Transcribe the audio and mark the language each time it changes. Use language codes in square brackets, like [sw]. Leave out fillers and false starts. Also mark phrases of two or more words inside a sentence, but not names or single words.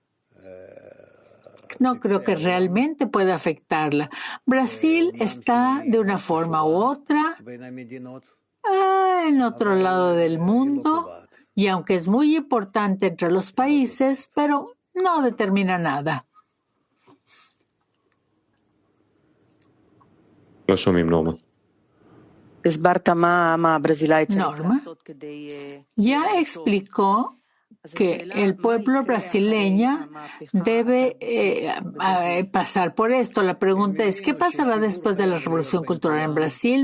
[es] No creo que realmente pueda afectarla. Brasil está de una forma u otra en otro lado del mundo, y aunque es muy importante entre los países, pero no determina nada. [he] לא שומעים, נורמה. [es] Norma ya explicó que el pueblo brasileño debe pasar por esto. La pregunta es, ¿qué pasará después de la revolución cultural en Brasil?